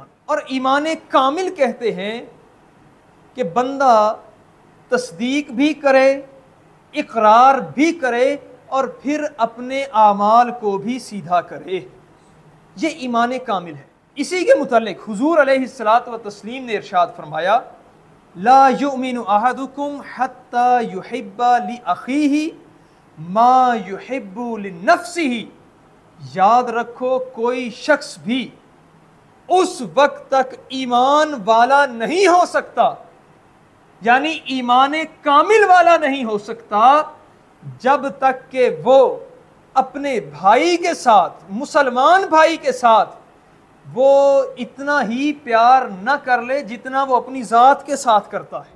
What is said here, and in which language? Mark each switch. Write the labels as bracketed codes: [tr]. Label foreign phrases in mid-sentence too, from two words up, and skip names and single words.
[ur] اور ایمان کامل کہتے ہیں کہ بندہ تصدیق بھی کرے، اقرار بھی کرے اور پھر اپنے اعمال کو بھی سیدھا کرے، یہ ایمان کامل ہے. اسی کے متعلق حضور [ar] علیہ الصلاۃ والتسلیم [ur] نے ارشاد فرمایا، [ar] لا یؤمن احدکم حتی یحب لاخیہ ما یحب لنفسہ. [ur] یاد رکھو، کوئی شخص بھی اس وقت تک ایمان والا نہیں ہو سکتا، یعنی ایمان کامل والا نہیں ہو سکتا، جب تک کہ وہ اپنے بھائی کے ساتھ، مسلمان بھائی کے ساتھ، وہ اتنا ہی پیار نہ کر لے جتنا وہ اپنی ذات کے ساتھ کرتا ہے.